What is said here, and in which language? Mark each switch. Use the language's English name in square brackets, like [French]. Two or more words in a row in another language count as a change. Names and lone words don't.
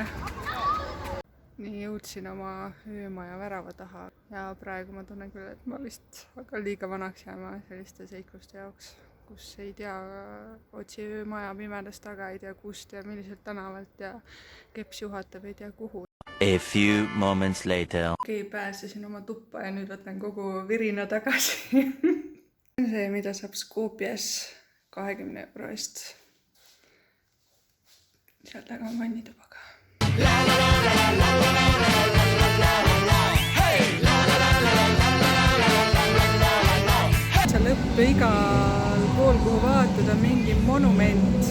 [Estonian] Nii jõudsin oma öömaja värava taha ja praegu ma tunnen küll, et ma vist hakkan liiga vanaks jääma selliste seikluste jaoks, kus ei tea, otsi öömaja pimedast taga, ei tea kust ja milliselt tänavalt ja keps juhatab, ei tea kuhu. [English] A few moments later. [Estonian] Okei, pääsesin oma tuppa ja nüüd võtan kogu virina tagasi. See, mida saab Skopjes 20 euro eest. Seal taga on vannitubaga. See lõpp igal pool, kuhu vaatad, on mingi monument.